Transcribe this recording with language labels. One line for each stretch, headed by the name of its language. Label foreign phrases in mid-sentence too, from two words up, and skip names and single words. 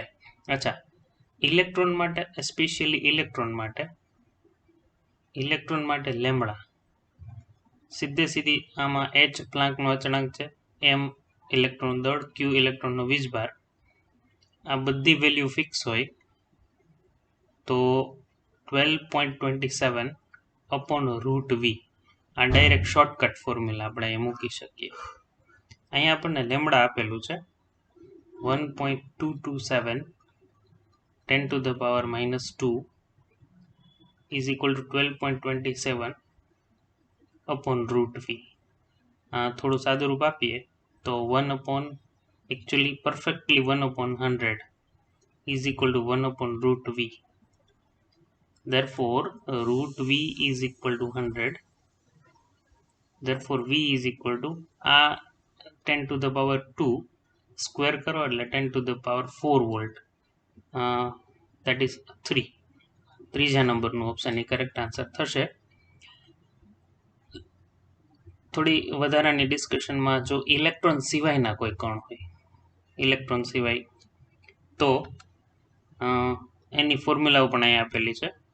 Gujarati: અચ્છા, ઇલેક્ટ્રોન માટે,
English: specially electron
Gujarati: માટે લેમડા સીધી આમાં h પ્લાન્કનો અચળાંક છે, m ઇલેક્ટ્રોન દળ, q ઇલેક્ટ્રોનનો વીજભાર, આ બધી
English: value fix
Gujarati: હોય તો 12.27/√v, આ
English: direct shortcut formula
Gujarati: આપણે અહીં મૂકી શકીએ. અહીંયા આપણને લેમડા આપેલું છે 1.227 10⁻²
English: is equal to
Gujarati: 12.27/√v. થોડું સાદુરૂપ આપીએ તો
English: actually perfectly
Gujarati: 1/100
English: is equal to
Gujarati: 1/√v.
English: Therefore, √v is equal to 100. Therefore, v is equal to 10⁻²
Gujarati: સ્ક્વેર કરો એટલે
English: 10⁻4 વોલ્ટ, that is 3.
Gujarati: ત્રીજા નંબરનું ઓપ્શન એ
English: correct answer
Gujarati: થશે. થોડી વધારાની ડિસ્કશનમાં જો ઇલેક્ટ્રોન સિવાયના કોઈ કણ હોય, ઇલેક્ટ્રોન સિવાય, તો એની ફોર્મ્યુલાઓ પણ અહીં આપેલી છે.